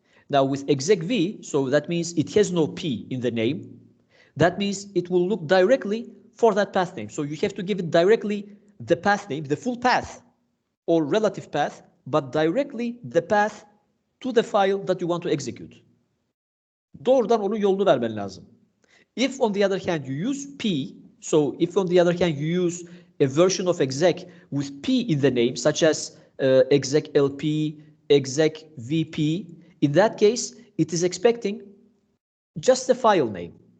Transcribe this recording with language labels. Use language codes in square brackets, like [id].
[en] Now with exec V, so that means it has no P in the name. That means it will look directly for that path name. So you have to give it directly the path name, the full path or relative path, but directly the path to the file that you want to execute. [tr] Doğrudan onun yolunu vermen lazım. [en] If on the other hand you use P, so if on the other hand you use a version of exec with P in the name, such as exec LP, exec VP, in that case, it is expecting just the file name.